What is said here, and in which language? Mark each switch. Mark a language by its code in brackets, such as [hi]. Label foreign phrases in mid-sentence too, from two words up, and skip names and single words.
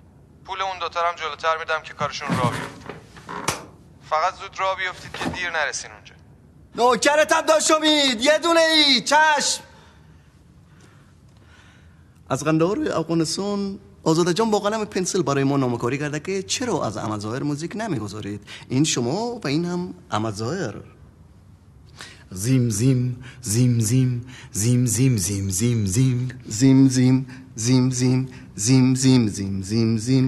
[fa] پول اون 2 تا هم جلوتر میدم که کارشون راه بیفته. فقط زود راه بیفتید که دیر نرسین اونجا. نوکرتم داشت امید، یه دونه ای. چشم. از قندهار افغانستان آزاده جان با قلم پنسل برای ما نامه‌کاری کرده که چرا از احمد ظاهر موزیک نمیگذارید. این شما و این هم احمد ظاهر. زیم زیم زیم زیم زیم زیم زیم زیم زیم زیم زیم زیم زیم زیم زیم زیم زیم زیم